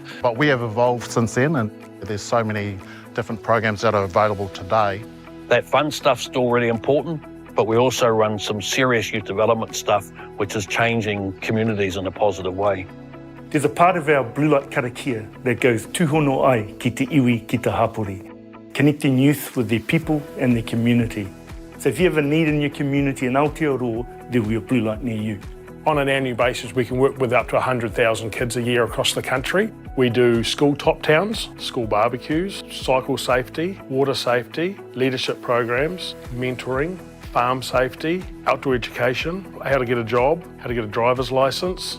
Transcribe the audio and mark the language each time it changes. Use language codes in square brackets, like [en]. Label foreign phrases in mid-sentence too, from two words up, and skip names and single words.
[en] But we have evolved since then, and there's so many different programs that are available today. That fun stuff's still really important, but we also run some serious youth development stuff which is changing communities in a positive way. There's a part of our Blue Light karakia that goes [mi] tūhono ai ki te iwi ki te hapori, [en] connecting youth with their people and their community. So if you have a need in your community in Aotearoa, there will be a Blue Light near you. On an annual basis, we can work with up to 100,000 kids a year across the country. We do school top towns, school barbecues, cycle safety, water safety, leadership programs, mentoring, farm safety, outdoor education, how to get a job, how to get a driver's license.